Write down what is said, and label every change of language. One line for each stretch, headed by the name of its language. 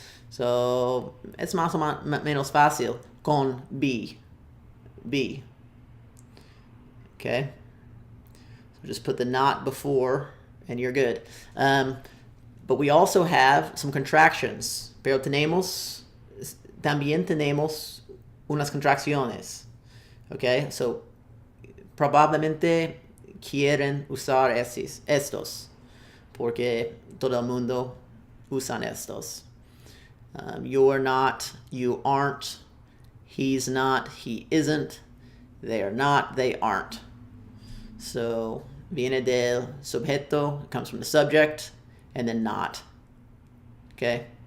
Spanish: So, es más o menos fácil con be.
English: Be. Okay? So just put the not before and you're good. But we also have some contractions.
Spanish: Pero también tenemos unas contracciones. Okay? So, probablemente quieren usar estos. Porque todo el mundo usan estos.
English: You're not, you aren't, he's not, he isn't, they are not, they aren't. So,
Spanish: viene del sujeto,
English: it comes from the subject, and then not. Okay?